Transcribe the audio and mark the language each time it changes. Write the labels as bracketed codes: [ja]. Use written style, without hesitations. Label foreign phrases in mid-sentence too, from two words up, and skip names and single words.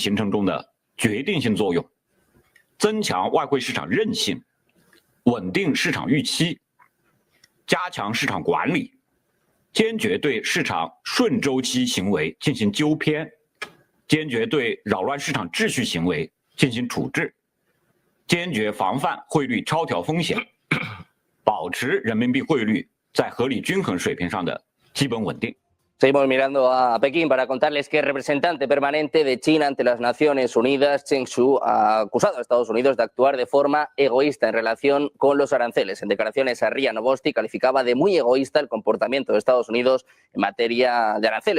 [zh] 形成中的决定性作用，增强外汇市场韧性，稳定市场预期，加强市场管理，坚决对市场顺周期行为进行纠偏，坚决对扰乱市场秩序行为进行处置，坚决防范汇率超调风险，保持人民币汇率在合理均衡水平上的基本稳定。 [es] Seguimos mirando a Pekín para contarles que el representante permanente de China ante las Naciones Unidas, Chen Shu, ha acusado a Estados Unidos de actuar de forma egoísta en relación con los aranceles. En declaraciones a RIA Novosti calificaba de muy egoísta el comportamiento de Estados Unidos en materia de aranceles.